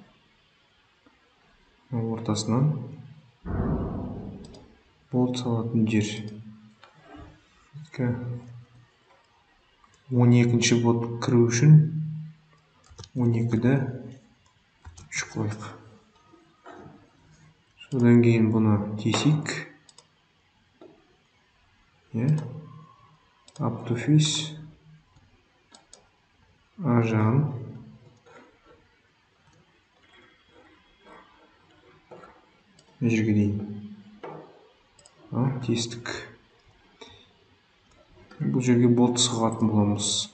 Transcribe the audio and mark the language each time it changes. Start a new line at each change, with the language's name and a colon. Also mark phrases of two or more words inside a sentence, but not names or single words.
Kazakh: Ортасынан болт салатын жер. 12-ші болт кіру үшін 12-ді 3 қылайық. Содан кейін бұны тесейік.
English: Up to face.
Kazakh: Жағын жерге дейін. Тестік. Бұл жерге болт сығатын боламыз.